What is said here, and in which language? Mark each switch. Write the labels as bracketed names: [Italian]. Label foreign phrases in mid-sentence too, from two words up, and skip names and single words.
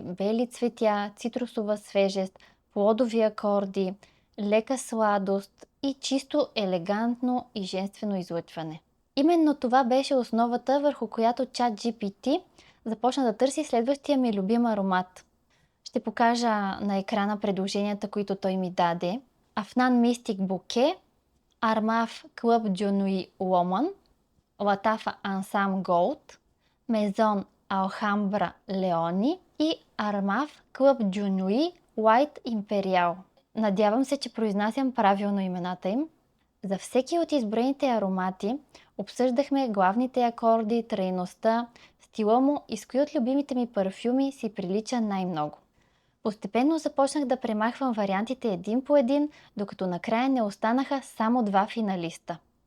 [Bulgarian] Бели цветя, цитрусова свежест, плодови акорди, лека сладост и чисто елегантно и женствено излъчване. Именно това беше основата, върху която чат GPT започна да търси следващия ми любим аромат. Ще покажа на екрана предложенията, които той ми даде. Afnan Mystic Bouquet, Armaf Club de Nuit Woman, Latafa Ansam Gold, Maison Alhambra Leoni и Armaf Club de Nuit White Imperial. Надявам се, че произнасям правилно имената им. За всеки от изброените аромати обсъждахме главните акорди, трайността, стила му и с кои от любимите ми парфюми си прилича най-много. Постепенно започнах да премахвам вариантите един по един, докато накрая не останаха само два финалиста.